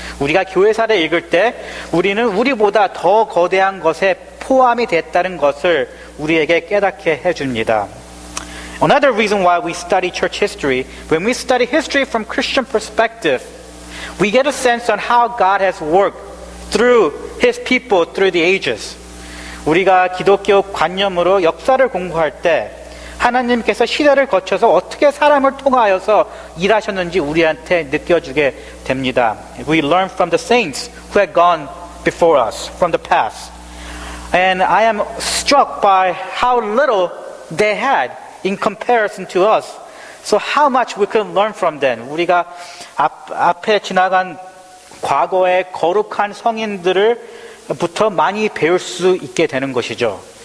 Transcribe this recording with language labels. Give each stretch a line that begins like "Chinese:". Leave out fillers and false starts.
Korean: 우리가 교회사를 읽을 때 우리는 우리보다 더 거대한 것에 포함이 됐다는 것을 우리에게 깨닫게 해줍니다.
English: Another reason why we study church history, when we study history from Christian perspective, we get a sense on how God has worked through His people through the ages.
Korean: 우리가 기독교 관념으로 역사를 공부할 때 하나님께서 시대를 거쳐서 어떻게 사람을 통하여서 일하셨는지 우리한테 느껴주게 됩니다.
English: We learn from the saints who had gone before us from the past. And I am struck by how little they had in comparison to us. So how much we can learn from them.
Korean: 우리가 앞에 지나간 과거의 거룩한 성인들부터 많이 배울 수 있게 되는 것이죠.